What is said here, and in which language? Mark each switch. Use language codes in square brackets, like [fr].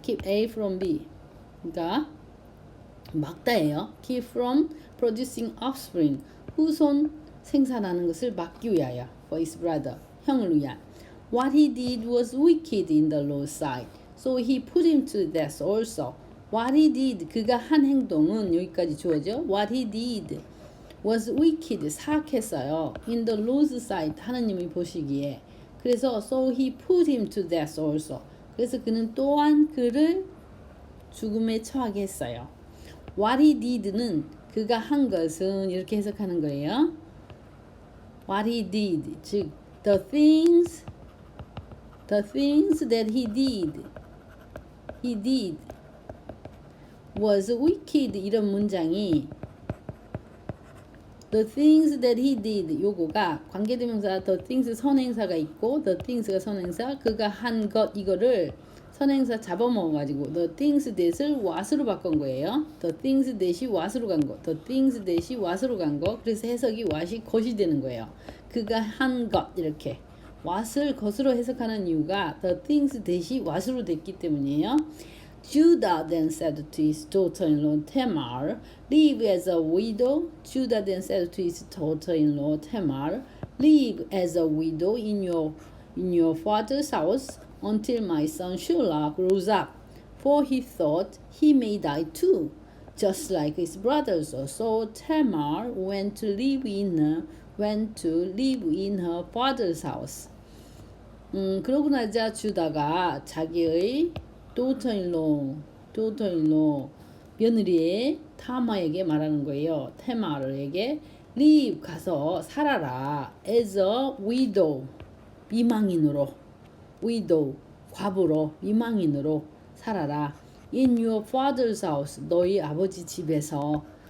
[en] keep A from B, [ko] 그러니까 막다예요. [en] keep from producing offspring, [ko] 후손 생산하는 것을 막기 위하여. [en] for his brother, [ko] 형을 위한. [en] What he did was wicked in the Lord's sight, so he put him to death also. What he did, [ko] 그가 한 행동은, 여기까지 주어져. [en] What he did was wicked, [ko] 사악했어요. [en] in the Lord's sight, [ko] 하느님이 보시기에. 그래서 [en] so he put him to death also. [ko] 그래서 그는 또한 그를 죽음에 처하게 했어요. [en] What he did [ko] 는 그가 한 것은, 이렇게 해석하는 거예요. [en] What he did, [ko] 즉 [en] the things that he did was wicked, [ko] 이런 문장이 [en] the things that he did, [ko] 요거가 관계대명사 the things 선행사가 있고 the things가 선행사, 그가 한 것, 이거를 선행사 잡아먹어가지고 the things that을 what으로 바꾼 거예요. the things that이 what으로 간 거, the things that이 what으로 간 거. 그래서 해석이 what이 것이 되는 거예요. 그가 한 것, 이렇게 what을 것으로 해석하는 이유가 the things that이 what으로 됐기 때문이에요. [en] Judah then said to his daughter-in-law Tamar, live as a widow. Judah then said to his daughter-in-law Tamar, live as a widow in your father's house until my son Shelah grows up. For he thought he may die too, just like his brothers. So Tamar went to live in her father's house. [ko] 그러고 나자 주다가 자기의 daughter-in-law 며느리의 타마에게 말하는 거예요. 테마르에게 leave 가서 살아라 [en] as a widow [ko] 미망인으로 widow 과부로 미망인으로 살아라 [en] in your father's house [ko] 너희 아버지 집에서